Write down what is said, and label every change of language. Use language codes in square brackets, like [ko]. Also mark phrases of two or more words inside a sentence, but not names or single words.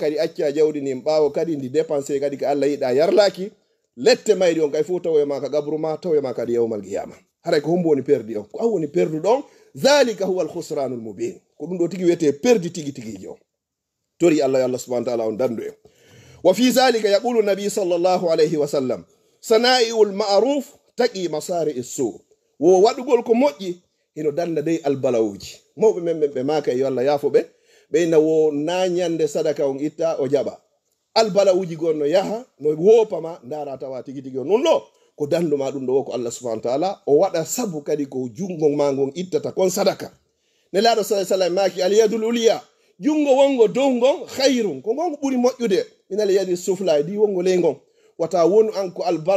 [ff] kadi acca jawdi ni ɓawo kadi ndi dépensé kadi ko Allah yiɗa yarlaki lette mayri on kay fu tawoyema ka gabruma tawoyema kadi yawmal qiyama haray ko hombo woni perdi on ko an woni perdu ɗon [ar] ذلك هو ال الخسران المبين [ff] ko ɗum ɗo tigi wiyete perdi tigi tigijo tori Allah [ar] الله سبحانه وتعالى [ff] on dandu en [ar] وفي ذلك يقول النبي صلى الله عليه وسلم صنائع المعروف تقي مصارع السوء [ff] wo waɗugol ko moƴƴi hino danda dey albalawuji mawɓe men ɓe maka yo Allah yaafo ɓe ɓeyna wo nañande sadaka on itta o jaɓa albalawuji gonno yaha no wopama ndara tawa tigi tigi o non ɗo ko danduma ɗum ɗo wo ko [ar] الله سبحانه وتعالى [ff] o waɗa sabu kadi ko jungo ma ngon ittata kon sadaka ne laaɗo sallam maki [ar] اليد العليا [ff] jungo wongo dow ngon hayrun ko ngon ɓuri moƴƴude [ar] من اليد السفلى [ff] di wongo ley ngon wata wonu an ko